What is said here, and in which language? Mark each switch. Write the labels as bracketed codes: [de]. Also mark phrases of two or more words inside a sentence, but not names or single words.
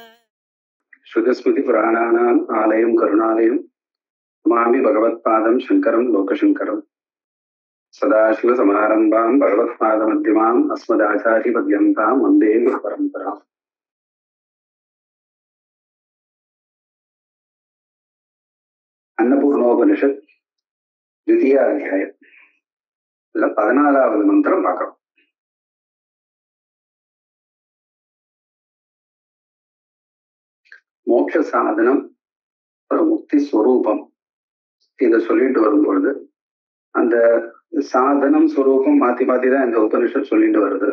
[sa] श्रुतस्मृति पुराणानाम् आलयं करुणालयं नमामि भगवत्पादं शङ्करं लोकशङ्करं सदाशिवसमारम्भां भगवत्पादमध्यमाम् अस्मदाचार्यपर्यन्तां वन्दे गुरुपरम्पराम्। अन्नपूर्णोपनिषत् द्वितीय [ta] अध्याயம் 14வது மந்திரம் பார்க்கிறோம். மோட்ச சாதனம் முக்தி ஸ்வரூபம் இதை சொல்லிட்டு வரும்பொழுது அந்த சாதனம் ஸ்வரூபம் மாத்தி மாத்தி தான் இந்த உபனிஷத் சொல்லிட்டு வருது.